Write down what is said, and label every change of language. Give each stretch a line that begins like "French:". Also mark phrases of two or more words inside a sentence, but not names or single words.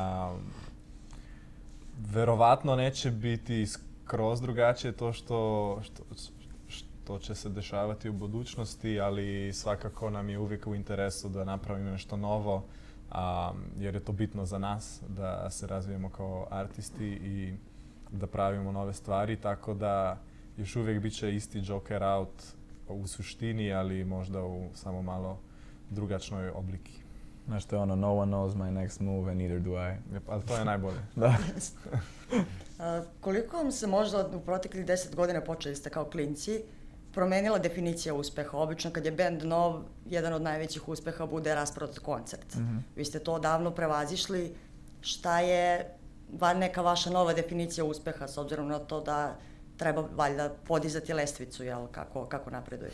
Serbian: Verovatno neće biti skroz drugačije to što će se dešavati u budućnosti, ali svakako nam je uvijek u interesu da napravimo nešto novo, jer je to bitno za nas, da se razvijemo kao artisti i da pravimo nove stvari, tako da još uvijek bit će isti Joker Out u suštini, ali možda u samo malo drugačnoj obliki. Znaš to je
English: no one knows my next move and neither do I.
Serbian: Ali to je najbolje. Da. Koliko vam se možda u proteklih 10 godina, počeli ste kao klinci, promenila definicija uspeha? Obično kad je bend nov, jedan od najvećih uspeha bude rasprodat koncert. Vi ste to odavno prevazišli. Šta je neka vaša nova definicija uspeha s obzirom na to da treba valjda podizati lestvicu, jel, kako napredujete?